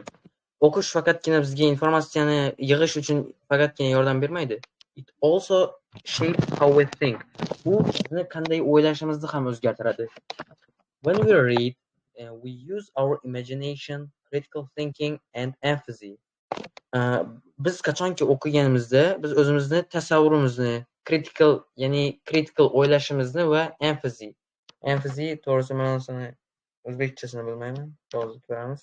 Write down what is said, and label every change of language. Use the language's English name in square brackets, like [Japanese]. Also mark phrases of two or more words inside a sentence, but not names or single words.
[Uzbek] O'qish faqatgina bizga informatsiyani yig'ish uchun faqatgina yordam bermaydi. [English] It also shapes how we think. [Uzbek] U bizni qanday o'ylashimizni ham o'zgartiradi. [English] When we read, we use our imagination, critical thinking and empathy. [Uzbek] Biz qachonki o'qiganimizda biz o'zimizni tasavvurimizni, critical o'ylashimizni va empathy to'g'risi ma'nosini o'zbekchasini bilmayman, yozib ko'ramiz.